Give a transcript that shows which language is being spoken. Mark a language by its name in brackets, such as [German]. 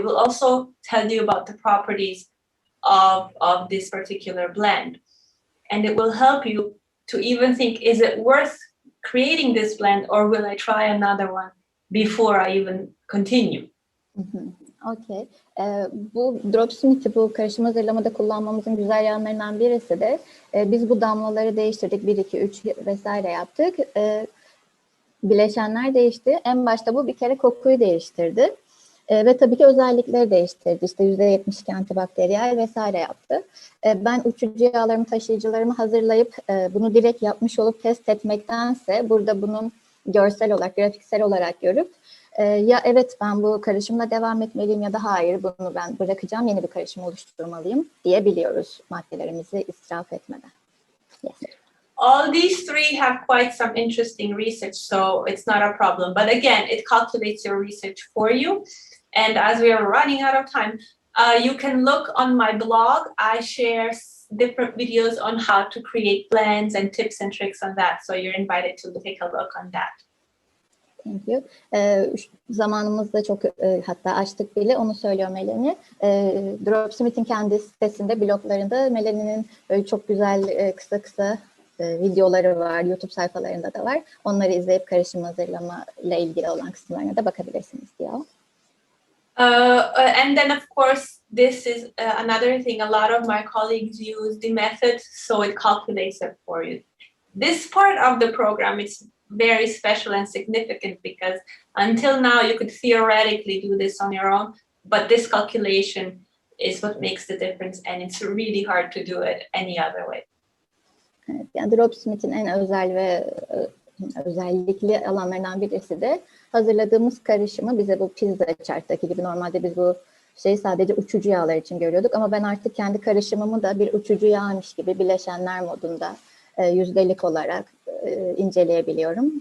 [English] It will also tell you about the properties of this particular blend. And it will help you to even think, is it worth creating this blend, or will I try another one before I even continue? Okay. [Turkish] Bu Dropsmart'ı bu karışım hazırlamada kullanmamızın güzel yanlarından birisi de biz bu damlaları değiştirdik. 1, 2, 3 vesaire yaptık. Bileşenler değişti. En başta bu bir kere kokuyu değiştirdi. Ve tabii ki özellikleri değiştirdi. İşte %72 antibakteriyel vesaire yaptı. Ben uçucu yağlarımı, taşıyıcılarımı hazırlayıp bunu direkt yapmış olup test etmektense burada bunun görsel olarak, grafiksel olarak görüp ya evet ben bu karışımla devam etmeliyim ya da hayır bunu ben bırakacağım, yeni bir karışım oluşturmalıyım diyebiliyoruz maddelerimizi israf etmeden. [English] Yes. All these 3 have quite some interesting research, so it's not a problem. But again, it calculates your research for you. And as we are running out of time, you can look on my blog. I share different videos on how to create blends and tips and tricks on that. So you're invited to take a look on that. Thank you. [Turkish] Zamanımızda çok hatta açtık bile, onu söylüyor Melani. Dropsmart'in kendi sitesinde, bloglarında Melani'nin böyle çok güzel kısa videoları var. YouTube sayfalarında da var. Onları izleyip karışım hazırlama ile ilgili olan kısımlarına da bakabilirsiniz diyor. [English] And then of course, this is another thing. A lot of my colleagues use the method, so it calculates it for you. This part of the program is very special and significant because until now you could theoretically do this on your own, but this calculation is what makes the difference, and it's really hard to do it any other way. [Turkish] Evet, yani Dropsmart'in en özel ve özellikli alanlarından birisi de hazırladığımız karışımı bize bu pizza chart'taki gibi, normalde biz bu şeyi sadece uçucu yağlar için görüyorduk ama ben artık kendi karışımımı da bir uçucu yağmış gibi bileşenler modunda yüzdelik olarak inceleyebiliyorum.